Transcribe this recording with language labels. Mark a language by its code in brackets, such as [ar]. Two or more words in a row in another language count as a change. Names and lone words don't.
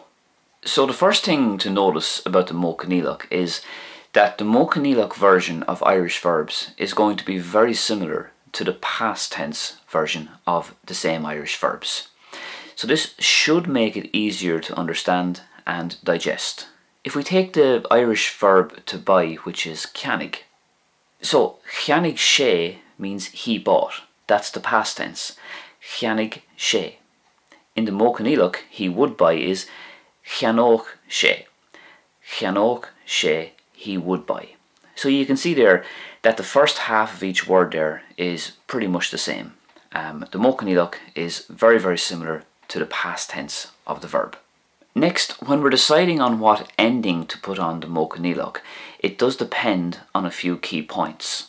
[en] So the first thing to notice about the [ga] Modh Coinníollach [en] is that the [ga] Modh Coinníollach [en] version of Irish verbs is going to be very similar to the past tense version of the same Irish verbs. So this should make it easier to understand and digest. If we take the Irish verb to buy, which is ceannaigh. So [ga] cheannaigh sé [en] means he bought. That's the past tense. [ga] Cheannaigh sé. [en] In the [ga] Modh Coinníollach, [en] he would buy is [ga] cheanóg sé. Cheanóg sé, [en] he would buy. So you can see there that the first half of each word there is pretty much the same. The [ga] Modh Coinníollach [en] is very similar to the past tense of the verb. Next, when we're deciding on what ending to put on the [ga] Modh Coinníollach, [en] it does depend on a few key points.